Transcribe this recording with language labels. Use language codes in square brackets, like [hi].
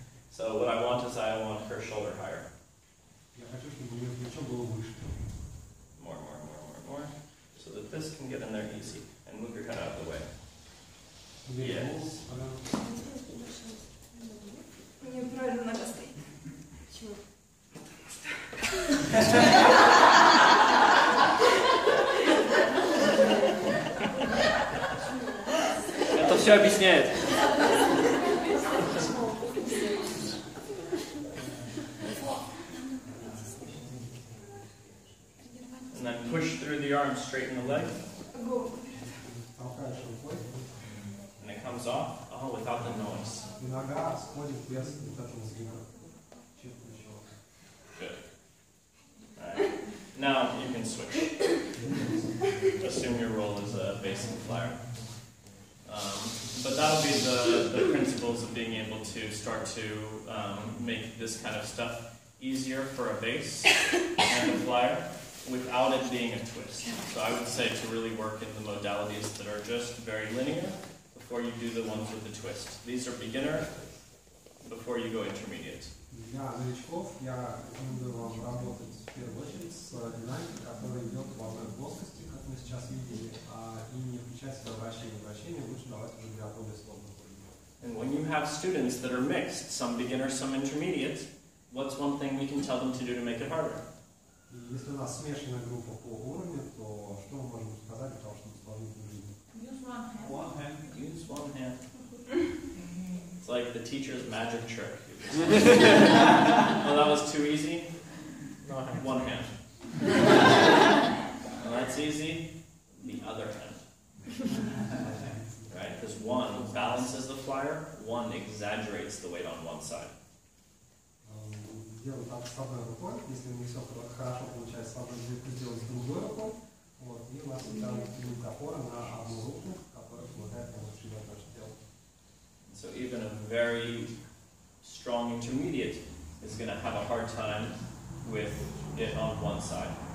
[en] So what I want is I want her shoulder higher. [ru] Я хочу, чтобы у нее плечо было выше. [en] More. So that this can get in there easy. And move your head out of the way. Yes. [ru] Неправильно нога стоит. Это все объясняет. [en] And then push through the arm, straighten the leg. [ru] Толкаешь рукой. [en] And it comes off, without the noise. [ru] И нога сходит без вот этого звука. Чуть плечо. [en] Good. Alright. Now you can switch. Assume your role is a basic flyer. But that'll be the principles of being able to start to make this kind of stuff easier for a bass and a flyer without it being a twist. So I would say to really work in the modalities that are just very linear before you do the ones with the twist. These are beginner before you go intermediate. [ru] Для новичков я рекомендую вам работать в первую очередь с динамикой, которая идет в одной плоскости, как мы сейчас видели, и не включать себя вращение. Лучше давать уже для более сложных уровней. [en] And when you have students that are mixed, some beginner, some intermediate, what's one thing we can tell them to do to make it harder? [ru] И если у нас смешанная группа по уровню, то что мы можем сказать для того, чтобы сложить жизнь? [en] Use one hand. One hand. Use one hand. It's like the teacher's magic trick. Well, that was too easy. No hand. One hand. Well, that's easy. The other hand. Right? Because one balances the flyer, one exaggerates the weight on one side. [ru] Делать так с одной рукой, если не все хорошо получается с одной рукой, сделать с другой рукой, вот, и у нас всегда будет опора на одну руку, которая помогает нам расширять наше тело. [en] So even a very strong intermediate is going to have a hard time with it on one side.